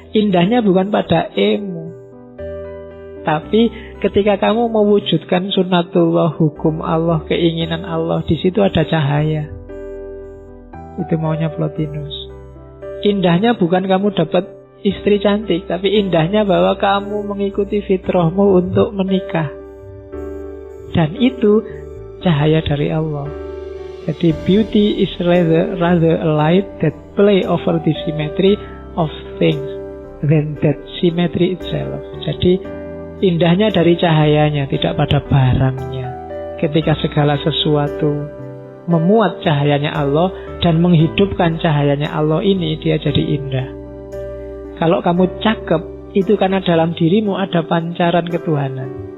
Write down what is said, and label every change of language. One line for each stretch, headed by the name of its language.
Indonesian: Indahnya bukan pada E-mu, tapi ketika kamu mewujudkan sunnatullah, hukum Allah, keinginan Allah, di situ ada cahaya. Itu maunya Plotinus. Indahnya bukan kamu dapat istri cantik, tapi indahnya bahwa kamu mengikuti fitrahmu untuk menikah. Dan itu cahaya dari Allah.
English: Jadi beauty is rather a light that play over the symmetry of things than that symmetry itself.
Indonesian: Jadi indahnya dari cahayanya, tidak pada barangnya. Ketika segala sesuatu memuat cahayanya Allah dan menghidupkan cahayanya Allah ini, dia jadi indah. Kalau kamu cakep, itu karena dalam dirimu ada pancaran ketuhanan.